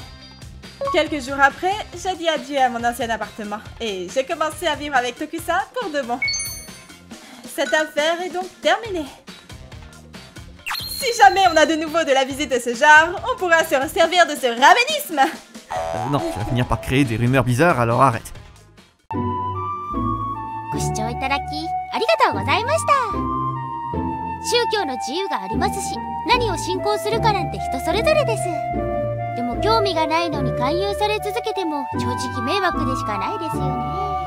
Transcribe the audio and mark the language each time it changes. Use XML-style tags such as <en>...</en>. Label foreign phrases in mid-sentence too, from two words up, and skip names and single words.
<fr>Quelques jours après, j'ai dit adieu à mon ancien appartement, et j'ai commencé à vivre avec Tokusa pour de bon. Cette affaire est donc terminée. Si jamais on a de nouveau de la visite de ce genre, on pourra se resservir de ce ramenisme. Non, tu vas finir par créer des rumeurs bizarres, alors arrête.</fr> <ja>ご視聴いただきありがとうございました。宗教の自由がありますし、何を信仰するかなんて人それぞれです。でも興味がないのに勧誘され続けても正直迷惑でしかないですよね。</ja>